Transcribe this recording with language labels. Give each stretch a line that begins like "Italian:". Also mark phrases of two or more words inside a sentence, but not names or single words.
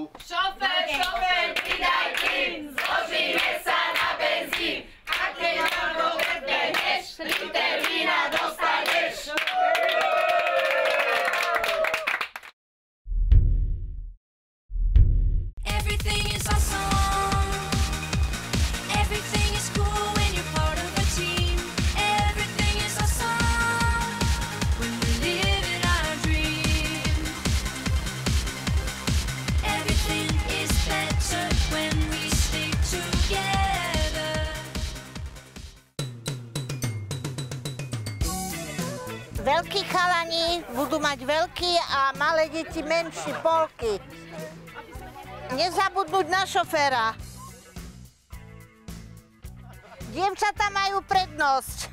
Slovak: Šofér, pridaj plyn, zložíme sa na benzín. A keď nám to predbehneš, liter vína dostaneš.
English: Everything is awesome. Everything is cool when you're part of a team. Everything is awesome when we live in our dream. Everything is better when we stick together.
Slovak: Veľkí chalani budú mať veľký a malé deti menší, polky. Nezabudnúť na šoféra. Dievčatá majú prednosť.